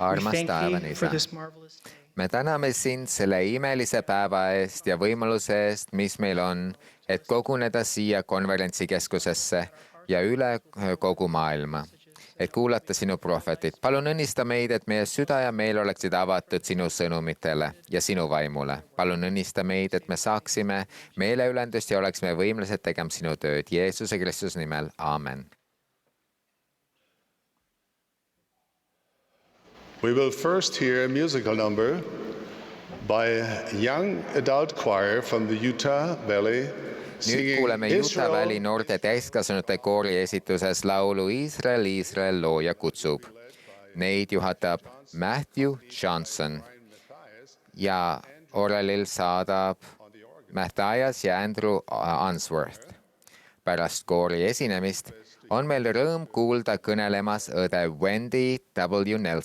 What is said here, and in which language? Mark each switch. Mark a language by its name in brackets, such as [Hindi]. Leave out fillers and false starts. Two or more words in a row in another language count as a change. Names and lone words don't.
[Estonian] Armas [English] thank [Estonian] taevane [English] thee [Estonian] Isa. [English] for this marvelous day. [Estonian] Me täname sind selle imelise päeva eest ja võimaluse eest, mis meil on, et koguneda siia konverentsikeskusesse ja üle kogu maailma, et kuulata sinu prohvetit. Palun õnnista meid, et meie süda ja meil oleksid avatud sinu sõnumitele ja sinu vaimule. Palun õnnista meid, et me saaksime meeleülendust ja oleksime võimelised tegema sinu tööd. Jeesuse Kristuse nimel. Aamen. [English] we will first hear a musical number by a young adult choir from the Utah Valley [Estonian] Nüüd [English] singing [Estonian] kuuleme Utah Valley [English] Israel. [Estonian] noorte täiskasvanute koori esituses laulu Iisrael, Iisrael, looja kutsub. Neid juhatab Matthew Johnson ja orelil saadab Mathias ja Andrew Answorth. Pärast koori esinemist on meil rõõm kuulda kõnelemas õde Wendy W.